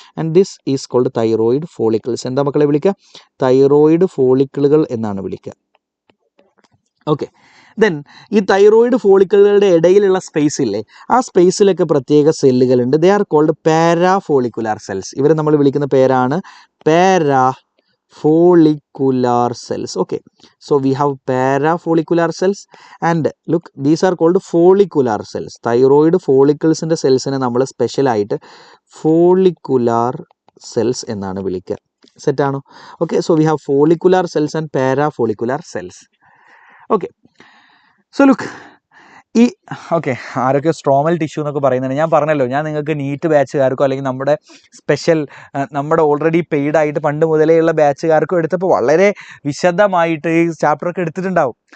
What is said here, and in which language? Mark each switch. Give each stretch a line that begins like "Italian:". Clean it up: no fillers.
English: And this is called thyroid follicles.
Malayalam: എന്താ മക്കളെ വിളിക്കുക? തൈറോയിഡ് ഫോളിക്കിളുകൾ എന്നാണ് വിളിക്കുക. ഓക്കെ, ദെൻ ഈ തൈറോയിഡ് ഫോളിക്കിളുകളുടെ ഇടയിലുള്ള സ്പേസ് ഇല്ലേ, ആ സ്പേസിലൊക്കെ പ്രത്യേക സെല്ലുകളുണ്ട്.
English: They are called para follicular cells.
Malayalam: ഇവരെ നമ്മൾ വിളിക്കുന്ന പേരാണ്
English: Para follicular cells. Okay, so we have parafollicular cells and look, these are called follicular cells.
Malayalam: thyroid follicles ന്റെ സെൽസിനെ നമ്മൾ സ്പെഷ്യൽ ആയിട്ട് follicular cells എന്നാണ് വിളിക്കുക. സെറ്റ് ആണോ?
English: Okay, so we have follicular cells and parafollicular cells.
Malayalam: Okay, so look, ഈ okay, ആരൊക്കെ stromal tissue എന്നൊക്കെ പറയുന്നുണ്ട്. ഞാൻ പറഞ്ഞല്ലോ, ഞാൻ നിങ്ങൾക്ക് നീറ്റ് ബാച്ചുകാർക്കോ അല്ലെങ്കിൽ നമ്മുടെ സ്പെഷ്യൽ നമ്മുടെ ഓൾറെഡി പെയ്ഡ് ആയിട്ട് പണ്ട് മുതലേയുള്ള ബാച്ചുകാർക്കോ എടുത്തപ്പോൾ വളരെ വിശദമായിട്ട് ഈ ചാപ്റ്ററൊക്കെ എടുത്തിട്ടുണ്ടാവും.